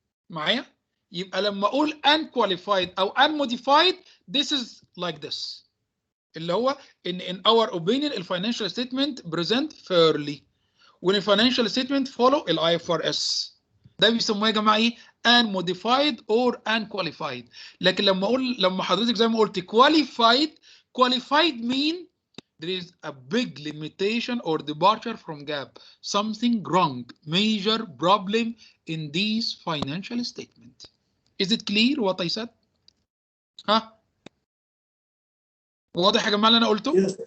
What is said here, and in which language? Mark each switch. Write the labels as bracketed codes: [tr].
[ar] معايا؟ يبقى لما اقول [en] unqualified او unmodified this is like this. [ar] اللي هو [en] in our opinion الفاينانشال statement present fairly وان الفاينانشال ستيتمنت follow ال IFRS. [ar] ده بيسموه يا جماعه ايه؟ unmodified or unqualified. لكن لما حضرتك زي ما قلت [en] qualified mean there is a big limitation or departure from GAAP, something wrong, major problem in these financial statement. Is it clear what I said? [ar] ها؟ واضح يا جماعه اللي انا قلته؟